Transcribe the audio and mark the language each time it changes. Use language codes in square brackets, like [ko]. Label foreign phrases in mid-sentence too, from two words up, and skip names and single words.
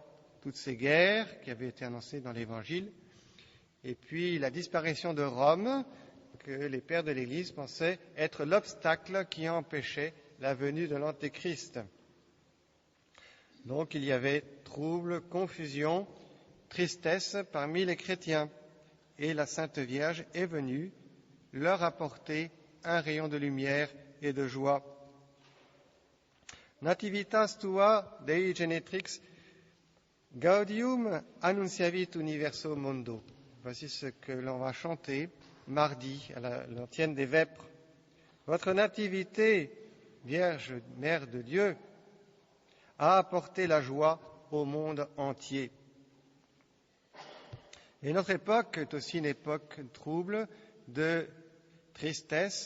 [fr] Toutes ces guerres qui avaient été annoncées dans l'Évangile, et puis la disparition de Rome, que les pères de l'Église pensaient être l'obstacle qui empêchait la venue de l'Antéchrist. Donc il y avait trouble, confusion, tristesse parmi les chrétiens. Et la Sainte Vierge est venue leur apporter un rayon de lumière et de joie. [la] Nativitas tua Dei genetrix gaudium annunciavit universo mondo. [fr] Voici ce que l'on va chanter mardi à l'antienne des Vêpres. Votre nativité, Vierge Mère de Dieu, a apporté la joie au monde entier. Et notre époque est aussi une époque trouble, de tristesse.